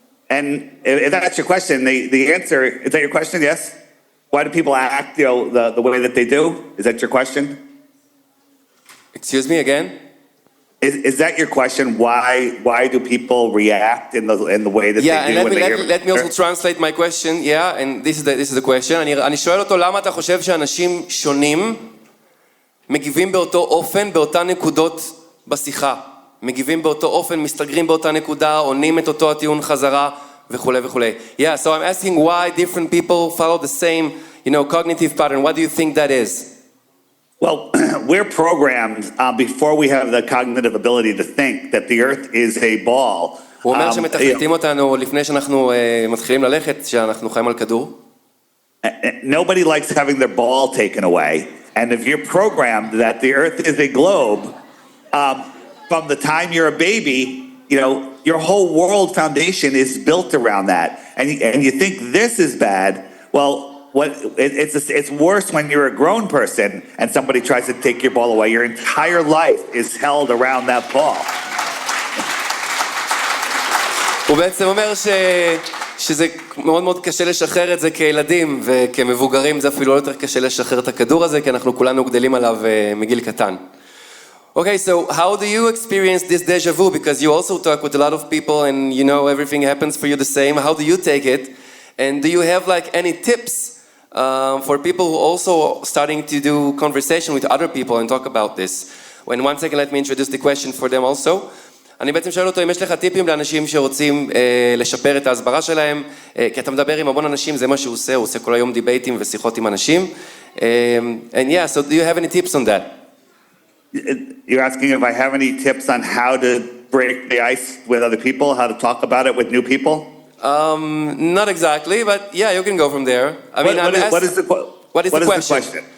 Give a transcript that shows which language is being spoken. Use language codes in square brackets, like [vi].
[en] And if that's your question, the answer, is that your question? Yes? Why do people act the way that they do? Is that your question? Excuse me again? Is that your question? Why do people react in the way that they do when they hear? Let me also translate my question. Yeah, and this is the question. [he] אני שואל אותו, למה אתה חושב שאנשים שונים מגיבים באותו אופן, באותה נקודות בשיחה? מגיבים באותו אופן, מסתגרים באותה נקודה, עונים את אותו הטיעון חזרה, וכו' וכו'. [en] Yeah, so I'm asking why different people follow the same, cognitive pattern. What do you think that is? Well, we're programmed before we have the cognitive ability to think that the earth is a ball. [he] הוא אומר שמתכנתים אותנו לפני שאנחנו מתחילים ללכת, שאנחנו חיים על כדור. [en] Nobody likes having their ball taken away. And if you're programmed that the earth is a globe, from the time you're a baby, your whole world foundation is built around that. And you think this is bad. Well, it's worse when you're a grown person and somebody tries to take your ball away. Your entire life is held around that ball. [he] הוא בעצם אומר שזה מאוד מאוד קשה לשחרר את זה כילדים, וכמבוגרים זה אפילו יותר קשה לשחרר את הכדור הזה, כי אנחנו כולנו גדלים עליו מגיל קטן. [en] Okay, so how do you experience this deja vu? Because you also talk with a lot of people and everything happens for you the same. How do you take it? And do you have any tips for people who also starting to do conversation with other people and talk about this? When 1 second, let me introduce the question for them also. [he] אני בעצם שואל אותו אם יש לך טיפים לאנשים שרוצים לשפר את ההסברה שלהם, כי אתה מדבר עם המון אנשים, זה מה שהוא עושה כל היום דיבייטים ושיחות עם אנשים. [en] And yeah, so do you have any tips on that? You're asking if I have any tips on how to break the ice with other people, how to talk about it with new people? Not exactly, but yeah, you can go from there. What is the question?